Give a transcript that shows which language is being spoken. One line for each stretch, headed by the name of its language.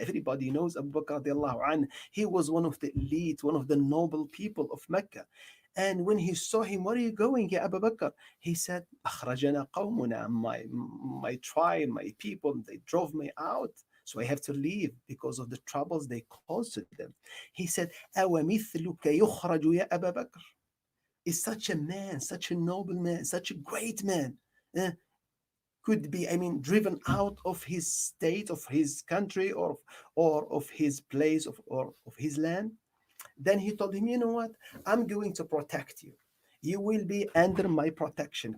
English: Everybody knows Abu Bakr radiallahu anh. He was one of the elite, one of the noble people of Mecca. And when he saw him, where are you going, ya Abu Bakr? He said,
Arabic: أخرجنا قومنا,
English: my tribe, my people, they drove me out. So I have to leave because of the troubles they caused to them.
Arabic: He said, أَوَمِثْلُكَ يُخْرَجُ يَا أَبَا بَكْرٍ.
English: Is such a man, such a noble man, such a great man. eh, could be, I mean, driven out of his state, of his country, or of his place, or of his land. Then he told him, you know what? I'm going to protect you. You will be under my protection.